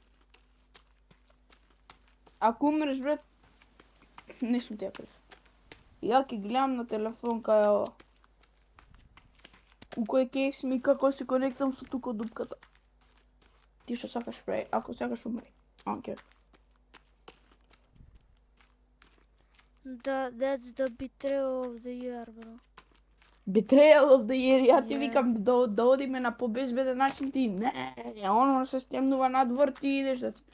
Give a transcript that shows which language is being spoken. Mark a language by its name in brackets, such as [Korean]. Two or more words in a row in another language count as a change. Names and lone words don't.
[Macedonian] Ако умреш, брат, не сум ти ја крив. Ја ќе гледам на телефон кај ова. У кој кейв сме и како се конектам со тука дупката. Ти што сакаш прави, ако сакаш умри. Окей. [English] That's the betrayal of the year, bro. Betrayal of the year, [Macedonian] ја ти [English] Yeah. [Macedonian] викам да одиме на побезбеден начин, ти не, оно се стемнува надвор, ти идеш да ти...